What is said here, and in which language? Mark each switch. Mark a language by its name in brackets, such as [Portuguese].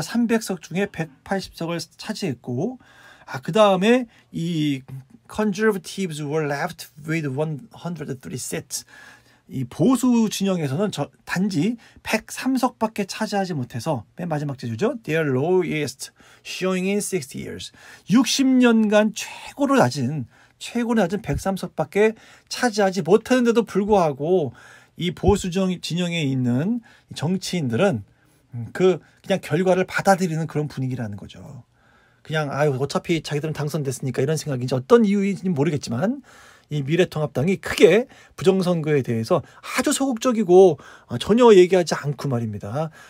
[Korean] 300석 중에 180석을 차지했고, 그 다음에 이 [English] conservatives were left with 103 seats. [Korean] 이 보수 진영에서는 단지 103석밖에 차지하지 못해서 맨 마지막 제주죠. [English] Their lowest showing in 60 years. [Korean] 60년간 최고로 낮은 103석밖에 차지하지 못했는데도 불구하고 이 보수 진영에 있는 정치인들은 그냥 결과를 받아들이는 그런 분위기라는 거죠. 그냥 어차피 자기들은 당선됐으니까 이런 생각인지 어떤 이유인지 모르겠지만 이 미래통합당이 크게 부정선거에 대해서 아주 소극적이고 전혀 얘기하지 않고 말입니다.